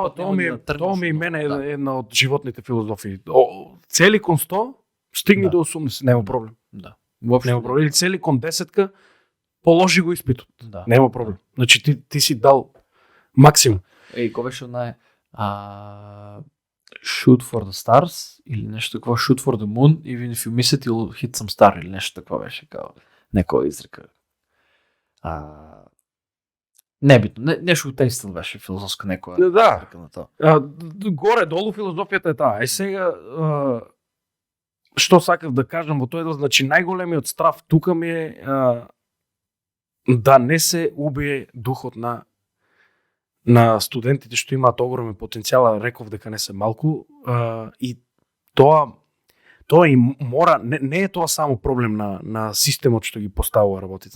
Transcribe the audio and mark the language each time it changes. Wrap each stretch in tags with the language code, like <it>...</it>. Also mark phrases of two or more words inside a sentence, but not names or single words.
<mk>тоа нема ми да е, тргнеш тоа ми и од мене тоа, е една од животните филозофии. Цели кон 100, стигни Да. до 80, нема проблем. Да. Воопшто Нема проблем. Или цели кон 10, положи го испитот. Да. Нема проблем. Значи ти си дал максимум. Кој беше онај</mk> <en>shoot for the stars</en> <mk>или нешто такво,</mk> <en>shoot for the moon, even if you miss it you'll hit some star</en> <mk>или нешто такво беше као некоја изрека. Небитно, нешто тај стил беше филозофска некоја. Да. изрека на тоа. Горе долу филозофијата е таа. Сега што сакав да кажам во тој дел, значи најголемиот страв тука ми е да не се убие духот на студентите што имаат огромен потенцијал, реков дека не се малку, и тоа и мора, не е тоа само проблем на системот што ги поставува работите.</mk>